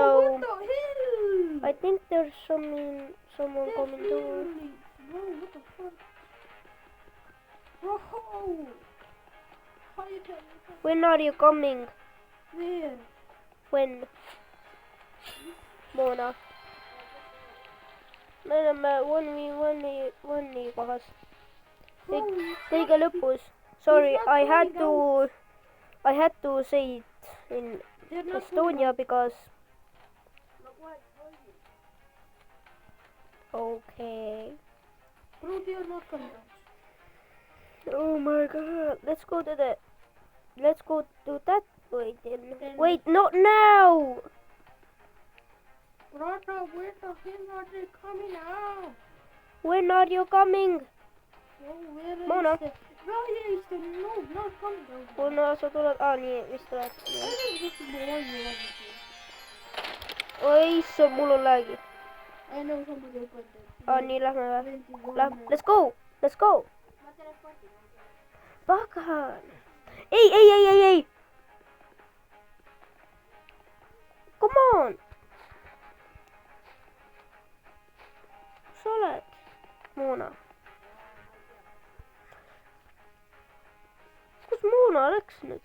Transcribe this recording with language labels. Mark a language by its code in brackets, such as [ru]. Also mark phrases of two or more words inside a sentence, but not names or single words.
[en] What the hell? I think there's someone coming through. Bro, what the fuck? Bro, how you tell me? When are you coming? Where? When? Mona. [et] Me oleme 1v1 kohas. Kõige lõpus. [en] Sorry, I had to say it in Estonia because okay. Bro, they are not coming out. Oh my god. Let's go to that way then. Wait, not now. Brother, where the hell are they coming out? When are you coming? Bro, where is Mona. the... Bro, here is the noob, not coming out. [et] Kuna sa tuled? Nii, vist tuled. [en] I think this is the one you want to see. [et] Oi, issand, mul on lagi. [en] I know somebody opened it. [et] Nii, lähme või? 21. [en] Let's go. [et] Pagan. [en] Ei. Come on. [et] Kus sa oled? Mona. Kus Mona läks nüüd?